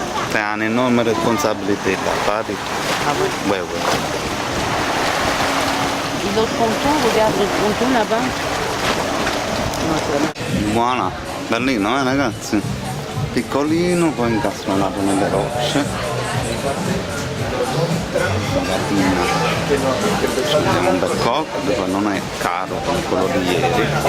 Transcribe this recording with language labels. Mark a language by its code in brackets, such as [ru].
[it] Te ha un'enorme responsabilità, pari. [fr] Ah ouais. Ouais. Et l'autre ponton, regarde le ponton là-bas. Non, c'est [it] Buona, bellino ragazzi? Piccolino, poi incastonato nelle rocce. Prendiamo un bel cocktail, non è caro come quello di ieri.